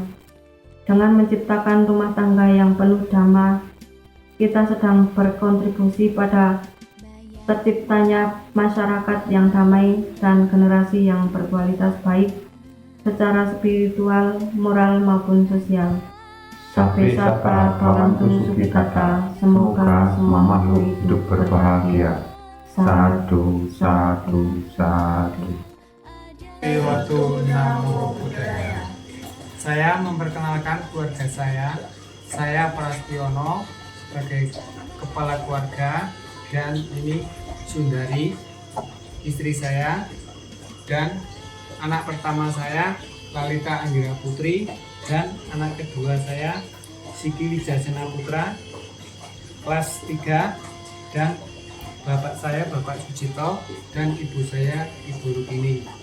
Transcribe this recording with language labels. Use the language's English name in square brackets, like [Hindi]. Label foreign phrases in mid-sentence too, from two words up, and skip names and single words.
[Indonesian] Dengan menciptakan rumah tangga yang penuh dhamma, kita sedang berkontribusi pada terciptanya masyarakat yang damai dan generasi yang berkualitas baik secara spiritual, moral maupun sosial. [Pali] Sabbe sata bhavantu sukhita, [Indonesian] semoga semua makhluk hidup berbahagia. [Pali] Sadu, sadu, sadu. [Indonesian] Waktu [Pali] Namo Buddhaya. [Indonesian] Saya memperkenalkan keluarga saya. Saya Prastiono sebagai kepala keluarga, dan ini Sundari, istri saya, dan anak pertama saya Lalita Anggira Putri, dan anak kedua saya Siki Wijasena Putra kelas 3, dan bapak saya Bapak Sucito, dan ibu saya Ibu Rukini.